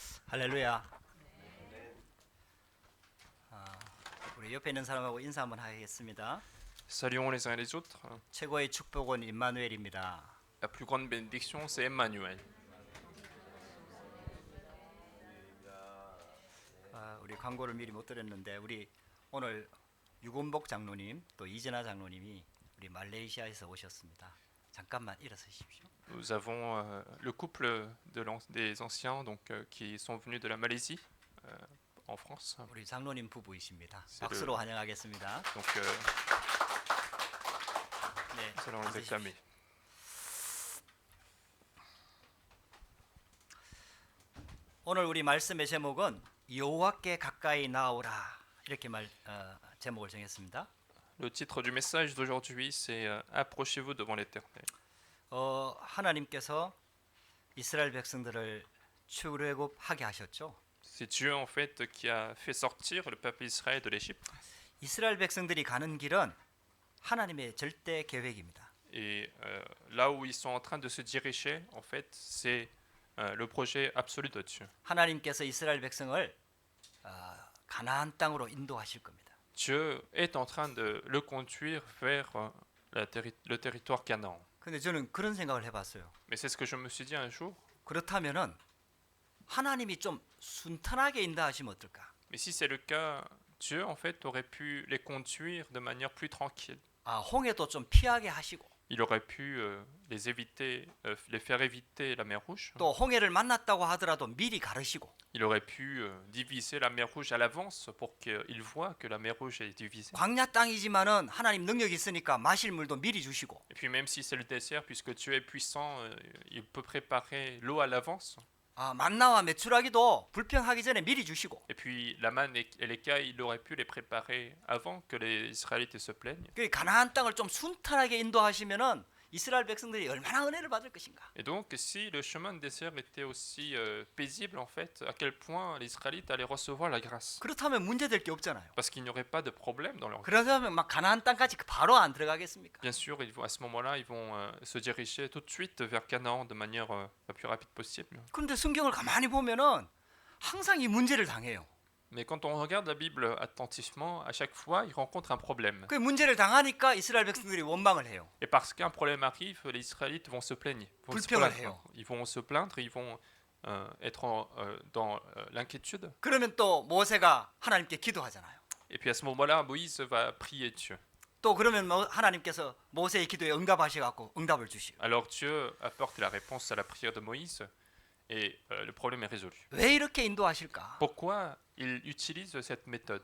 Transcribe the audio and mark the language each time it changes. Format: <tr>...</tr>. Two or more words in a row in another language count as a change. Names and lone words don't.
<ko>할렐루야. 우리 옆에 있는 사람하고 인사 한번 하겠습니다.</ko> <fr>Saluons les uns et les autres.</fr> <ko>최고의 축복은 임마누엘입니다.</ko> <fr>La plus grande bénédiction, c'est Emmanuel.</fr> <ko>우리 광고를 미리 못 드렸는데 우리 오늘 유곤복 장로님 또 이진아 장로님이 우리 말레이시아에서 오셨습니다. 잠깐만 일어서십시오.</ko> <fr>Nous avons le couple des anciens qui sont venus de la Malaisie en France.</fr> <ko>우리 장로님 부부이십니다.</ko> <fr>C'est</fr> <ko>박수로 환영하겠습니다.</ko> <fr>Donc,</fr> <ko>네,</ko> <fr>nous allons les</fr> <ko>앉으십시오.</ko> <fr>acclamer.</fr> <ko>오늘 우리 말씀의 제목은 여호와께 가까이 나오라 이렇게 제목을 정했습니다.</ko> <fr>Le titre du message d'aujourd'hui, c'est Approchez-vous devant l'Éternel.</fr> <ko>하나님께서 이스라엘 백성들을 출애굽하게 하셨죠.</ko> <fr>C'est Dieu en fait qui a fait sortir le peuple d'Israël de l'Égypte.</fr> <ko>이스라엘 백성들이 가는 길은 하나님의 절대 계획입니다.</ko> <fr>Et là où ils sont en train de se diriger, en fait, c'est le projet absolu de Dieu.</fr> <ko>하나님께서 이스라엘 백성을 가나안 땅으로 인도하실 겁니다.</ko> <fr>Dieu est en train de le conduire vers le territoire Canaan.</fr> <ko>근데 저는 그런 생각을 해봤어요.</ko> <fr>Mais c'est ce que je me suis dit un jour.</fr> <ko>그렇다면은 하나님이 좀 순탄하게 인도하시면 어떨까?</ko> <fr>Mais si c'est le cas, Dieu en fait aurait pu les conduire de manière plus tranquille.</fr> <ko>홍해도 좀 피하게 하시고</ko> <fr>Il aurait pu les faire éviter la mer Rouge.</fr> <ko>또 홍해를 만났다고 하더라도 미리 가르시고</ko> <fr>Il aurait pu diviser la mer Rouge à l'avance pour qu'ils voient que la mer Rouge est divisée.</fr> <ko>광야 땅이지만은 하나님 능력이 있으니까 마실 물도 미리 주시고</ko> <fr>Et puis même si c'est le désert, puisque Dieu est puissant, il peut préparer l'eau à l'avance.</fr> <ko>만나와 메추라기도 불평하기 전에 미리 주시고</ko> <fr>Et puis la manne et l'écaille, il aurait pu les préparer avant que les Israélites se plaignent.</fr> <ko>그 가나안 땅을 좀 순탄하게 인도하시면은 이스라엘 백성들이 얼마나 은혜를 받을 것인가.</ko> <fr>Et donc si le chemin de désert était aussi paisible en fait, à quel point les Israélites allaient recevoir la grâce.</fr> <ko>그렇다면 문제될 게 없잖아요.</ko> <fr>Parce qu'il n'y aurait pas de problème dans leur vie.</fr> <ko>그러면 막 가나안 땅까지 바로 안 들어가겠습니까?</ko> <fr>Bien sûr, à ce moment-là, ils vont se diriger tout de suite vers Canaan de manière la plus rapide possible.</fr> <ko>그런데 성경을 가만히 보면은 항상 이 문제를 당해요.</ko> <fr>Mais quand on regarde la Bible attentivement, à chaque fois, ils rencontrent un problème.</fr> <ko>그 문제를 당하니까 이스라엘 백성들이 원망을 해요.</ko> <fr>Et parce qu'un problème arrive, les Israélites vont se plaindre. Ils vont se plaindre, ils vont être dans l'inquiétude.</fr> <ko>그러면 또 모세가 하나님께 기도하잖아요.</ko> <fr>Et puis à ce moment-là, Moïse va prier Dieu.</fr> <ko>또 그러면 하나님께서 모세의 기도에 응답하셔갖고 응답을 주시고.</ko> <fr>Alors Dieu apporte la réponse à la prière de Moïse et le problème est résolu.</fr> <ko>왜 이렇게 인도하실까?</ko> <fr>Pourquoi il utilise cette méthode?</fr>